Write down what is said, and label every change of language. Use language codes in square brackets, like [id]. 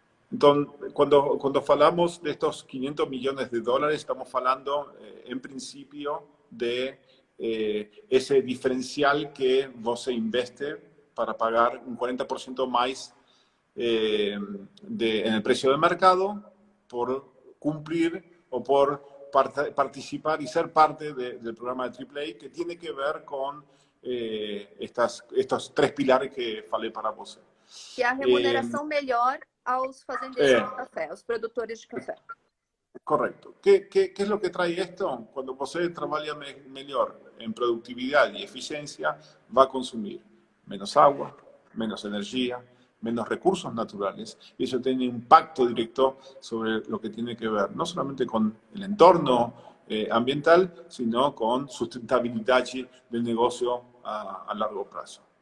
[es] Entonces, cuando falamos de estos $500 millones, estamos hablando en principio de ese diferencial que vos investe para pagar un 40% más en el precio del mercado por cumplir o por participar y ser parte del programa de AAA, que tiene que ver con estos 3 pilares [pt] que falei para você. Que é a remuneração melhor aos fazendeiros de café, aos produtores de café. [es] Correcto. ¿Qué es lo que trae esto? Cuando você trabaja mejor en productividad y eficiencia, va a consumir menos agua, menos energía, menos recursos naturales, y eso tiene impacto directo sobre lo que tiene que ver no solamente con el entorno ambiental, sino con sustentabilidad del negocio a largo plazo.